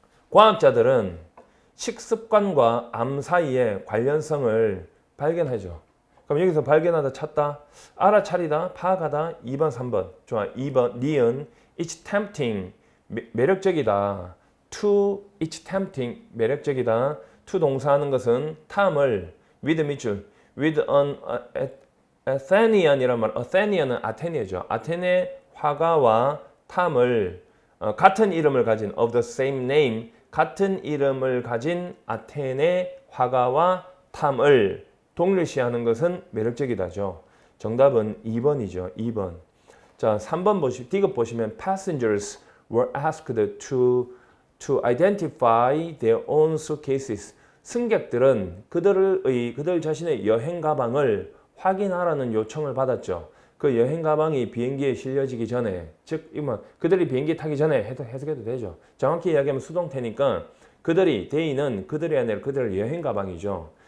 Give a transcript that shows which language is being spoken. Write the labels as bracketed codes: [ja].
[ko] 과학자들은 식습관과 암 사이의 관련성을 발견하죠. 그럼 여기서 발견하다, 찾다, 알아차리다, 파악하다, 2번, 3번. 좋아. 2번, 니은, [en] it's tempting, [ko] 매력적이다. to, it's tempting, 매력적이다. to 동사하는 것은 탐을, with 밑줄, with an Athenian이란 말, Athenian은 아테네죠. 아테네 화가와 탐을 같은 이름을 가진 [en] of the same name, [ko] 같은 이름을 가진 아테네 화가와 탐을 동일시하는 것은 매력적이다죠. 정답은 2번이죠. 2번. 자, 3번 디귿 보시면 [en] passengers were asked to identify their own suitcases. [ko] 승객들은 그들 자신의 여행 가방을 확인하라는 요청을 받았죠. 그 여행 가방이 비행기에 실려지기 전에, 즉 그들이 비행기 타기 전에 해석해도 되죠. 정확히 이야기하면 수동태니까 그들이, they는 그들이 아니라 그들의 여행 가방이죠.